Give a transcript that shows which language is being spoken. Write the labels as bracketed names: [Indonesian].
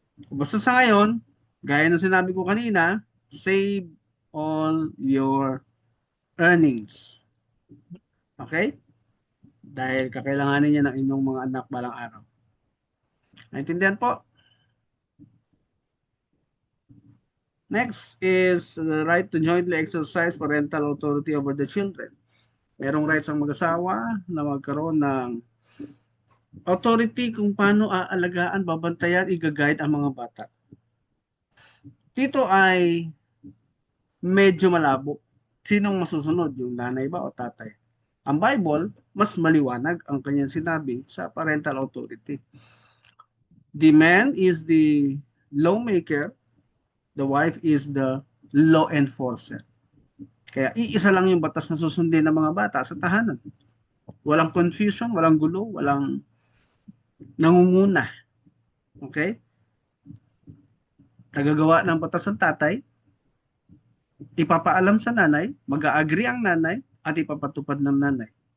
[Filipino] Basta sa ngayon, gaya ng sinabi ko kanina, [English] save all your earnings. [Filipino] Okay? Dahil kakailanganin niya ng inyong mga anak balang araw. Naintindihan po? [English] Next is the right to jointly exercise parental authority over the children. [Filipino] Merong rights ang mag-asawa na magkaroon ng authority kung paano aalagaan, babantayan, i-guide ang mga bata. Dito ay medyo malabo. Sinong masusunod? Yung nanay ba o tatay? Ang Bible, mas maliwanag ang kanyang sinabi sa parental authority. [English] The man is the lawmaker, the wife is the law enforcer. [Filipino] Kaya iisa lang yung batas na susundin ng mga bata sa tahanan. Walang confusion, walang gulo, walang nangunguna. Okay? Nagagawa ng batas ng tatay, ipapaalam sa nanay, mag-agree ang nanay, at ipapatupad ng nanay.